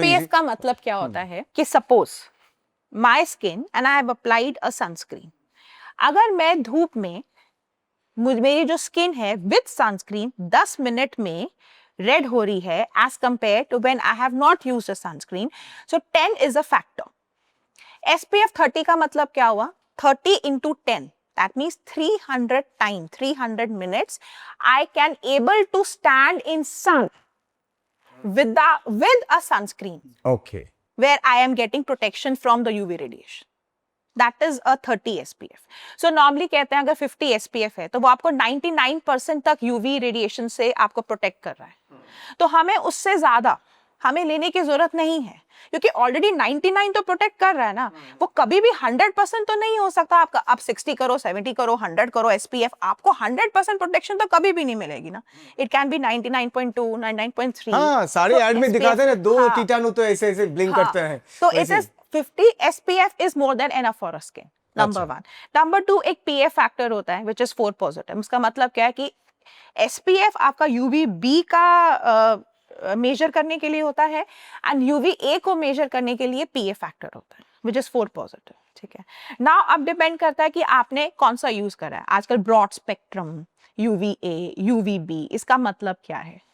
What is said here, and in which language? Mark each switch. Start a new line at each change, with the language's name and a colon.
Hindi: SPF का मतलब क्या होता है कि
English: suppose my skin and I have applied a sunscreen,
Hindi: अगर मैं धूप में मेरी जो स्किन है विद सनस्क्रीन 10 मिनट में रेड हो रही है
English: As compare to when I have not used a sunscreen, so 10 is a factor.
Hindi: SPF 30 का मतलब क्या हुआ?
English: 30 into 10, that means 300 times, 300 minutes I can able to stand in sun with a sunscreen okay. where I am getting protection from the UV radiation. That is a 30 SPF.
Hindi: So normally कहते हैं अगर 50 SPF है तो वो आपको 99% तक UV radiation से आपको प्रोटेक्ट कर रहा है, तो हमें उससे ज्यादा हमें लेने की जरूरत नहीं है, क्योंकि ऑलरेडी 99 तो प्रोटेक्ट कर रहा है ना। वो कभी भी 100% तो नहीं हो सकता आपका, आप 60 करो, 70 करो, 100 करो SPF, आपको 100% प्रोटेक्शन तो कभी भी नहीं मिलेगी ना।
English: It can be 99.2, 99.3।
Hindi: हाँ, सारे ऐड में दिखाते हैं ना, 2 कीटाणु तो ऐसे ऐसे ब्लिंक हाँ, करते हैं।
English: तो it is 50 SPF is more than enough for a skin, number 1।
Hindi: Number 2, एक PA फैक्टर होता है
English: which is 4 positive।
Hindi: उसका मतलब क्या है कि SPF आपका UVB का मेजर करने के लिए होता है एंड UVA को मेजर करने के लिए PA फैक्टर होता है which is 4 positive, ठीक है। नाउ अब डिपेंड करता है कि आपने कौन सा यूज करा है। आजकल ब्रॉड स्पेक्ट्रम UVA, UVB, इसका मतलब क्या है?